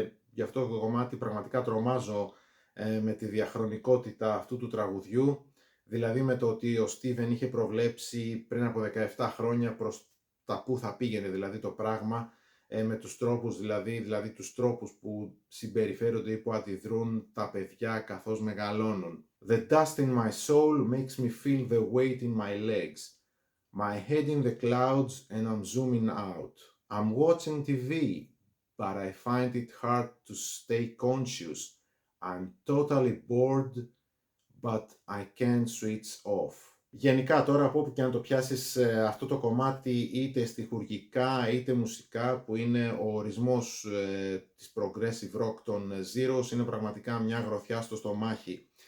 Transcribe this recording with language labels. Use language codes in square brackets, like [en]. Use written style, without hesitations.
[el] Γι' αυτό το κομμάτι πραγματικά τρομάζω με τη διαχρονικότητα αυτού του τραγουδιού, δηλαδή με το ότι ο Στίβεν είχε προβλέψει πριν από 17 χρόνια προς τα που θα πήγαινε δηλαδή το πράγμα, με τους τρόπους δηλαδή τους τρόπους που συμπεριφέρονται ή που αντιδρούν τα παιδιά καθώς μεγαλώνουν. [en] The dust in my soul makes me feel the weight in my legs. My head in the clouds and I'm zooming out. I'm watching TV, but I find it hard to stay conscious. I'm totally bored, but I can't switch off. [el] Γενικά τώρα, από όπου και αν το πιάσεις, αυτό το κομμάτι είτε στιχουργικά είτε μουσικά, που είναι ο ορισμός της progressive rock των Zeros, είναι πραγματικά μια γροθιά στο στομάχι.